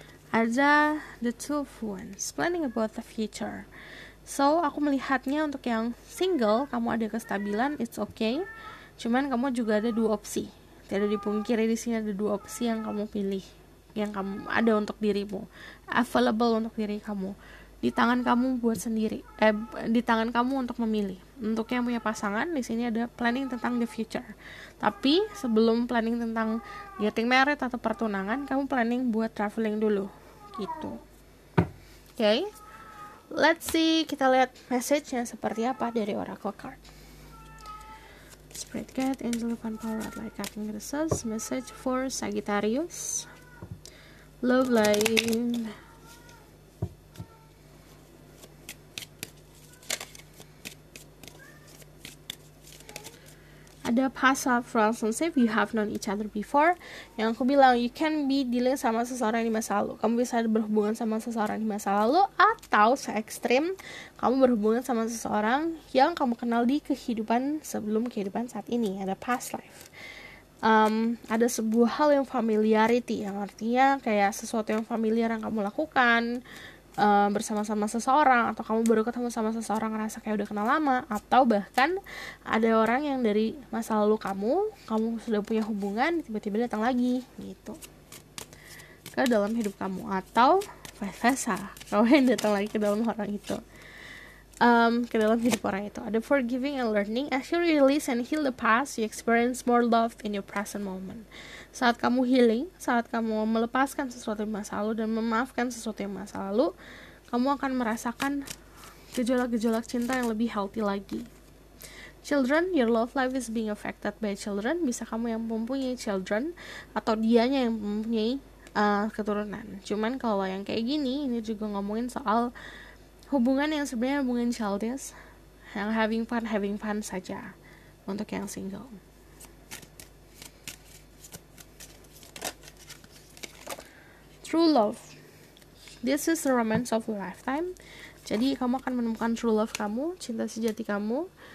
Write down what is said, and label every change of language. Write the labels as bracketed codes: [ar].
[en] Ada the Two of Wands, planning about the future. [id] So, aku melihatnya untuk yang single, kamu ada kestabilan, [en] it's okay. [id] Cuman kamu juga ada dua opsi. Tidak dipungkiri di sini ada dua opsi yang kamu pilih, yang kamu ada untuk dirimu, available untuk diri kamu. Di tangan kamu buat sendiri. Di tangan kamu untuk memilih. Untuk yang punya pasangan, di sini ada planning tentang the future. Tapi sebelum planning tentang getting married atau pertunangan, kamu planning buat traveling dulu, gitu. Okay? [en] Let's see, [id] kita lihat message-nya seperti apa dari Oracle card. [en] Spirit Guide, Angel Divine Power, Light Guiding Resource, message for Sagittarius. Love Line. Ada past relationship, you have known each other before. [id] Yang aku bilang, [en] you can be dealing [id] sama seseorang di masa lalu. Kamu bisa berhubungan sama seseorang di masa lalu, atau se-ekstrim kamu berhubungan sama seseorang yang kamu kenal di kehidupan sebelum kehidupan saat ini. Ada past life. Ada sebuah hal yang familiarity, yang artinya kayak sesuatu yang familiar yang kamu lakukan bersama-sama seseorang, atau kamu baru ketemu sama seseorang ngerasa kayak udah kenal lama, atau bahkan ada orang yang dari masa lalu kamu sudah punya hubungan, tiba-tiba datang lagi gitu ke dalam hidup kamu, atau vice versa, kamu yang datang lagi ke dalam orang itu, ke dalam hidup orang itu. [en] Ada forgiving and learning. As you release and heal the past, you experience more love in your present moment. [id] Saat kamu healing, saat kamu melepaskan sesuatu yang masa lalu dan memaafkan sesuatu yang masa lalu, kamu akan merasakan gejolak-gejolak cinta yang lebih healthy lagi. [en] Children, your love life is being affected by children. [id] Bisa kamu yang mempunyai children, atau dianya yang mempunyai keturunan. Cuman kalau yang kayak gini, ini juga ngomongin soal hubungan yang sebenarnya hubungan childish, yang having fun saja untuk yang single. [en] True love, this is the romance of a lifetime. [id] Jadi kamu akan menemukan true love kamu, cinta sejati kamu.